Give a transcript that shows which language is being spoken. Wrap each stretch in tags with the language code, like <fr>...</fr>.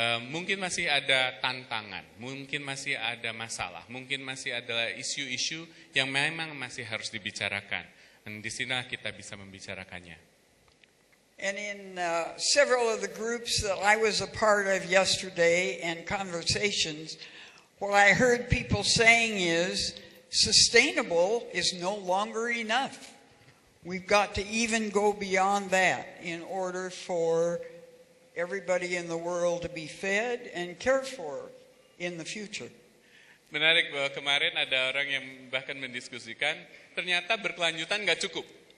<id>Mungkin masih ada tantangan, mungkin masih ada masalah, mungkin masih ada isu-isu yang memang masih harus dibicarakan. Dan di sini kita bisa membicarakannya.</id> <en>And in several of the groups that I was a part of yesterday and conversations, what I heard people saying is sustainable is no longer enough. We've got to even go beyond that in order for everybody in the world to be fed and cared for in the future.</en> <id>Menarik bahwa kemarin ada orang yang bahkan mendiskusikan ternyata berkelanjutan nggak cukup.</id>